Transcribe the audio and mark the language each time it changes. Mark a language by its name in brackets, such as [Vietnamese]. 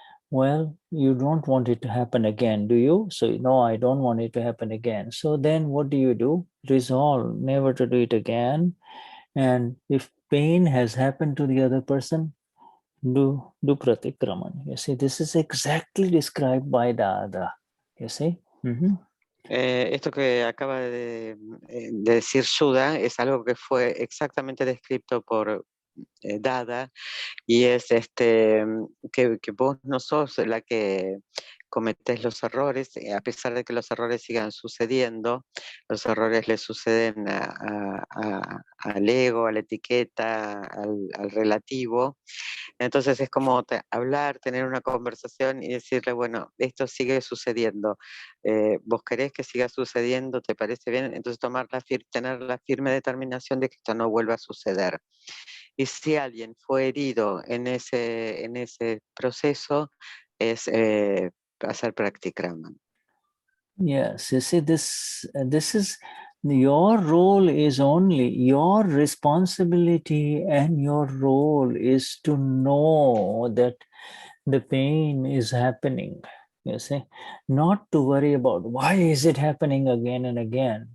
[English] Well, you don't want it to happen again, do you? So, no, I don't want it to happen again. So then what do? Resolve never to do it again. And if pain has happened to the other person, do pratikraman. You see, this is exactly described by Dada. You see? [Spanish] Esto que acaba de decir Shuddha es algo que fue exactamente descrito por Dada, y es que vos no sos la que cometés los errores, a pesar de que los errores sigan sucediendo, los errores le suceden al ego, a la etiqueta, al relativo. Entonces es como hablar, tener una conversación y decirle, bueno, esto sigue sucediendo, ¿vos querés que siga sucediendo? ¿Te parece bien? Entonces tener la firme determinación de que esto no vuelva a suceder. Y si alguien fue herido en ese proceso, es hacer pratikraman. [English] Yes, you see, this is your role, is only your responsibility, and your role is to know that the pain is happening. You see, not to worry about why is it happening again and again.